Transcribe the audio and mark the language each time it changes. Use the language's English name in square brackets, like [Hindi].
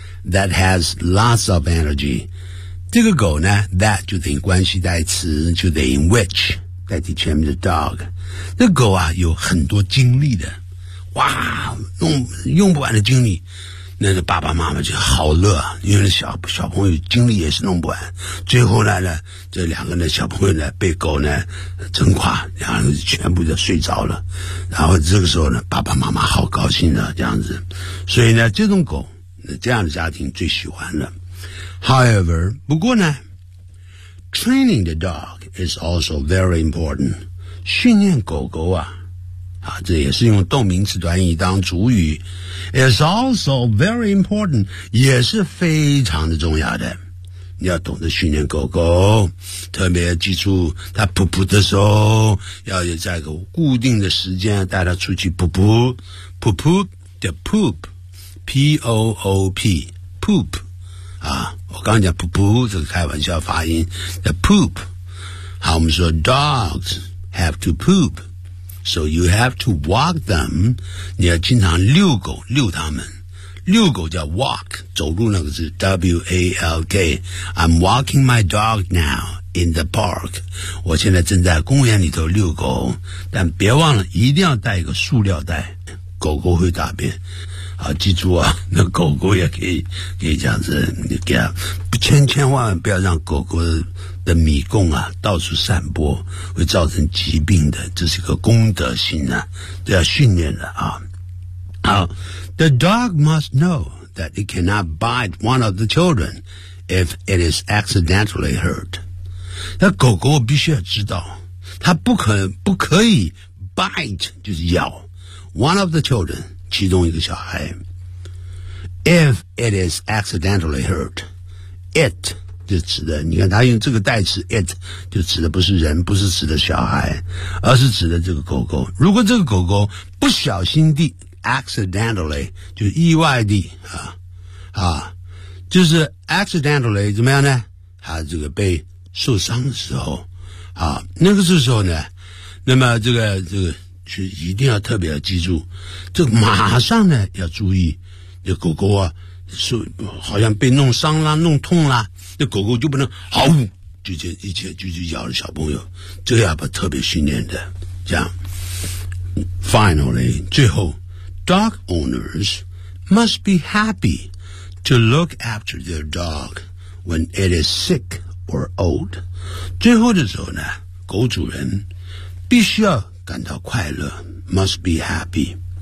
[English] That has lots of energy， [Chinese] 这个狗呢， that 就等于关系代词，就等于 which 代替前面的 dog， 这狗啊有很多精力的，哇， 用不完的精力，那个爸爸妈妈就好乐，因为小朋友精力也是弄不完。最后来呢，这两个呢小朋友呢被狗呢整垮，然后全部就睡着了。然后这个时候呢，爸爸妈妈好高兴的这样子。所以呢，这种狗，这样的家庭最喜欢了。 [English] However， [Chinese] 不过呢 [English] ，training the dog is also very important。 [Chinese] 训练狗狗啊。这也是用动名词短语当主语， [English] It's also very important， [Chinese] 也是非常的重要的。你要懂得训练狗狗，特别记住它噗噗的时候，要在个固定的时间带它出去噗噗噗噗的 poop P-O-O-P poop 我刚讲噗噗这个开玩笑发音的 poop。 [English] 好， [Chinese] 我们说 [English] dogs have to poopSo you have to walk them. [Chinese] 你要经常遛狗，遛他们。遛狗叫 walk， 走路那个是 W-A-L-K。 [English] I'm walking my dog now in the park. [Chinese] 我现在正在公园里头遛狗，但别忘了一定要带一个塑料袋，狗狗会大便。好，记住啊，那狗狗也可以这样子，你给它，千万不要让狗狗的米供啊到处散播，会造成疾病的，这是一个功德心啊，都要训练的啊。 [English] 好 ,the dog must know that it cannot bite one of the children if it is accidentally hurt. [Chinese] 那狗狗必须要知道，它不可以 bite, 就是咬 [English] one of the children, [Chinese] 其中一个小孩。 [English] If it is accidentally hurt, [Chinese] it 就指的，你看他用这个代词 it 就指的不是人，不是指的小孩，而是指的这个狗狗。如果这个狗狗不小心地 accidentally 就意外地就是 accidentally 怎么样呢？他这个被受伤的时候啊，那个时候呢，那么这个就一定要特别要记住，这个马上呢要注意，这狗狗啊说好像被弄伤啦，弄痛啦，那狗狗就不能嚎，就咬了小朋友，这个要把特别训练的，这样。 [English] Finally, [Chinese] 最后 [English] dog owners must be happy to look after their dog when it is sick or old. [Chinese] 最后的时候呢，狗主人必须要感到快乐 , [English] must be happy.